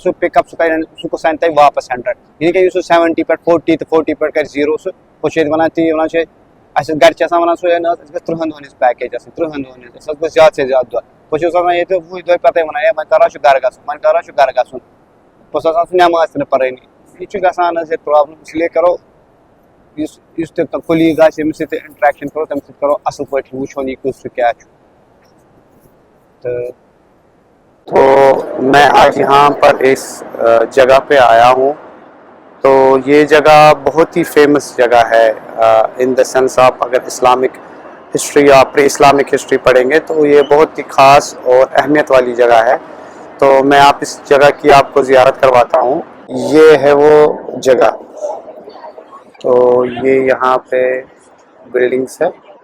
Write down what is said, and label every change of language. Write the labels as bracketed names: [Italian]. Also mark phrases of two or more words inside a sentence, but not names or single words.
[Kashmiri] سُہ [English] pick up [Kashmiri] سُہ کُس اَنہِ تۄہہِ واپَس 100 یہِ کیٛاہ یُس سُہ 70 پٮ۪ٹھ 40 تہٕ 40 پٮ۪ٹھ کَرِ 0 سُہ ہُہ چھِ ییٚتہِ وَنان تی وَنان چھِ اَسہِ گَرِ چھِ آسان وَنان سُہ ہے نہ حظ اَسہِ گژھِ 30 دۄہَن ہِنٛز پیکیج آسٕنۍ 30 دۄہَن ہِنٛز اَسہِ حظ گژھِ [Urdu] زیادٕ سے زیادٕ [Kashmiri] دۄہ بہٕ چھُس آسان ییٚتہِ 20 دۄہ پَتَے وَنان ہے وۄنۍ کَر حظ چھُ گَرٕ گژھُن وۄنۍ کَر حظ چھُ گَرٕ گژھُن بہٕ اوسُس آسان سُہ نٮ۪ماز تہِ نہٕ پَرٲنی یہِ چھُ گژھان حظ ییٚتہِ پرٛابلِم اِسلیے کَرو یُس تہِ کُلیٖگ آسہِ ییٚمِس سۭتۍ تہِ اِنٹرٛیکشَن کَرو تَمہِ سۭتۍ کَرو اَصٕل پٲٹھۍ وٕچھون یہِ کُس چھُ کیٛاہ چھُ تہٕ [Urdu] تو میں آج یہاں پر اس جگہ پہ آیا ہوں تو یہ جگہ بہت ہی فیمس جگہ ہے [English] in the sense [Urdu] آپ اگر [English] Islamic history [Urdu] یا [English] pre Islamic history [Urdu] پڑھیں گے تو یہ بہت ہی خاص اور اہمیت والی جگہ ہے تو میں آپ اس جگہ کی آپ کو زیارت کرواتا ہوں یہ ہے وہ جگہ تو یہ یہاں پہ بلڈنگس ہے